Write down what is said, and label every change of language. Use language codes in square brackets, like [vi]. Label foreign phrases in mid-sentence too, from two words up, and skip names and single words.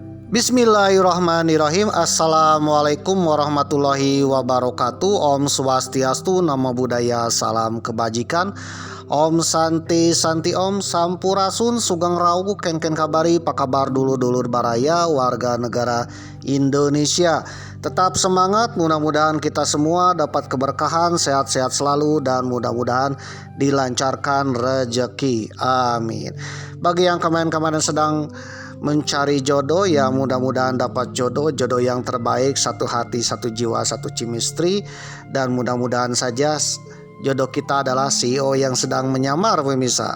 [ar] بسم الله الرحمن الرحيم. السلام عليكم ورحمة الله وبركاته. [ban] Om Swastiastu, [pi] Namo Buddhaya, [id] salam kebajikan. [sa] Om Santi Santi Om [id] Sampurasun, [jv] Sugeng Rawu, [id] Ken kabari, [su] pakabar dulur-dulur baraya, [id] warga negara Indonesia. Tetap semangat, mudah-mudahan kita semua dapat keberkahan, sehat-sehat selalu, dan mudah-mudahan dilancarkan rezeki. Amin. Bagi yang kemarin-kemarin sedang mencari jodoh, ya mudah-mudahan dapat jodoh yang terbaik, satu hati, satu jiwa, satu chemistry, dan mudah-mudahan saja jodoh kita adalah CEO yang sedang menyamar, pemirsa.